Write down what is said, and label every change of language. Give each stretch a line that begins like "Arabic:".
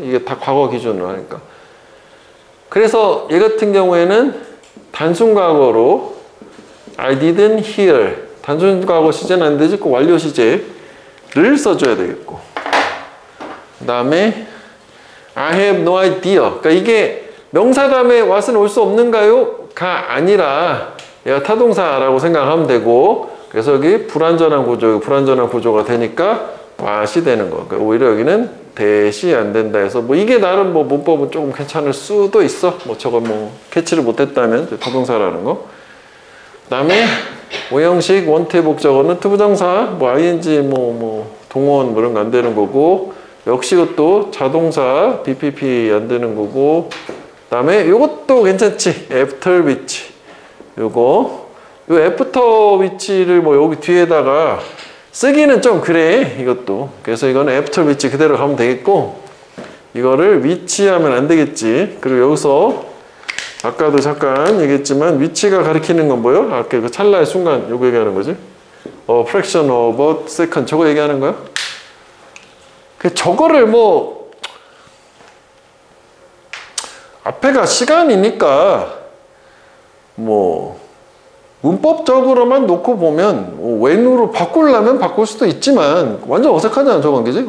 Korean: 이게 다 과거 기준으로 하니까. 그래서 얘 같은 경우에는 단순 과거로
English: I didn't hear.
Korean: 단순 과거 시제는 안 되지. 그 완료 시제를 써줘야 되겠고. 그 다음에
English: I have no idea.
Korean: 그러니까 이게 명사 다음에 what은 올 수 없는가요? 가 아니라 얘가 타동사라고 생각하면 되고, 그래서 여기 불완전한 구조가 되니까 what이 되는 거. 그러니까 오히려 여기는 대시 안 된다 해서 뭐 이게 나름 뭐 문법은 조금 괜찮을 수도 있어. 뭐 저거 뭐 캐치를 못했다면 타동사라는 거. 그 다음에 오형식 원태 복적어는 투부정사 뭐 ing 뭐 동원 뭐 이런 거 안 되는 거고, 역시 이것도 자동사 BPP 안 되는 거고, 그 다음에 이것도 괜찮지. after which 요거 요 애프터 위치를 뭐 여기 뒤에다가 쓰기는 좀 그래 이것도. 그래서 이거는 애프터 위치 그대로 가면 되겠고, 이거를 위치하면 안 되겠지. 그리고 여기서 아까도 잠깐 얘기했지만 위치가 가리키는 건 뭐예요? 아까 그 찰나의 순간 요거 얘기하는 거지.
English: fraction of a second
Korean: 저거 얘기하는 거야? 그 저거를 뭐 앞에가 시간이니까 뭐 문법적으로만 놓고 보면 when으로 바꾸려면 바꿀 수도 있지만 완전 어색하잖아 저건. 그지?